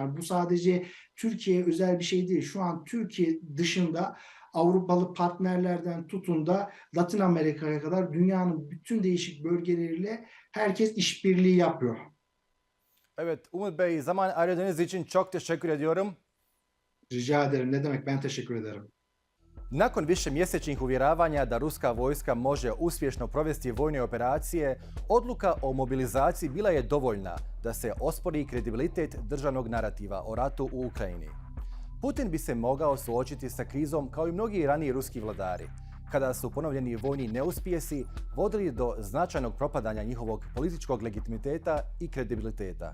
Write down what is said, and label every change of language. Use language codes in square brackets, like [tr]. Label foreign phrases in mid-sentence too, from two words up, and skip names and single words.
[tr] Yani bu sadece Türkiye'ye özel bir şey değil. Şu an Türkiye dışında Avrupalı partnerlerden tutun da Latin Amerika'ya kadar dünyanın bütün değişik bölgeleriyle herkes işbirliği yapıyor. Evet, Umur Bey, zaman ayırdığınız için çok teşekkür ediyorum. Rica ederim. Ne demek? Ben teşekkür ederim. [bs] Nakon višemjesečnih uvjeravanja da ruska vojska može uspješno provesti vojne operacije, odluka o mobilizaciji bila je dovoljna da se ospori kredibilitet državnog narativa o ratu u Ukrajini. Putin bi se mogao suočiti sa krizom kao i mnogi raniji ruski vladari, kada su ponovljeni vojni neuspjesi vodili do značajnog propadanja njihovog političkog legitimiteta i kredibiliteta.